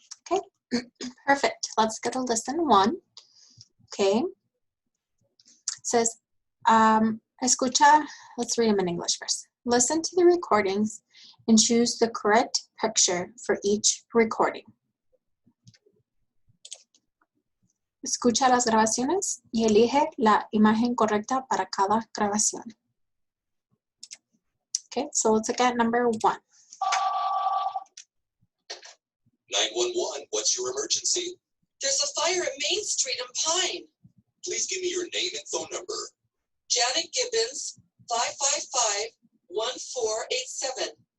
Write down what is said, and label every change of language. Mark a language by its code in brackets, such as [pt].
[en] Okay, perfect. Let's go to lesson 1. Okay. It says, escucha, let's read them in English first. Listen to the recordings and choose the correct picture for each recording. [es] Escucha las grabaciones y elige la imagen correcta para cada grabación. [en] Okay, so let's look at number 1. 911, what's your emergency? There's a fire at Main Street in Pine. Please give me your name and phone number. Janet Gibbons, 555-1487.